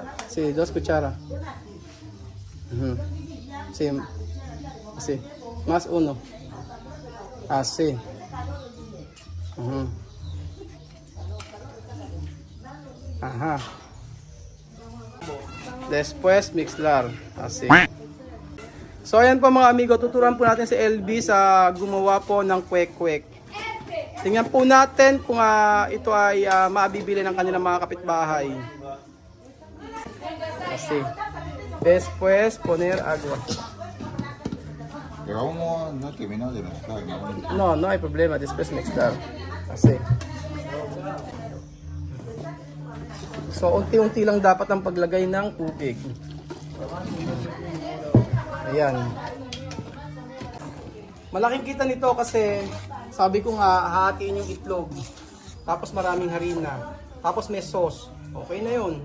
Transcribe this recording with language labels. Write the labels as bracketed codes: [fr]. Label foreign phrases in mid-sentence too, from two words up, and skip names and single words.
[es] Sí, 2 cucharas. Sí. Así. Más 1. Así. Ajá. Después mixlar. Así. [tl] So ayan po mga amigo, tuturuan po natin si Elvis sa gumawa po ng kwek-kwek. Tingnan po natin kung ito ay mabibili ng kanilang mga kapitbahay. [es] Así. Después poner agua. Pero aún no hay que terminar de mezclar, ¿no? No hay problema. Después mixlar. Así. [tl] So unti-unti lang dapat ang paglagay ng tubig. Ayan. Malaking kita nito kasi sabi ko nga hahatiin yung itlog. Tapos maraming harina. Tapos may sauce. Okay na yun.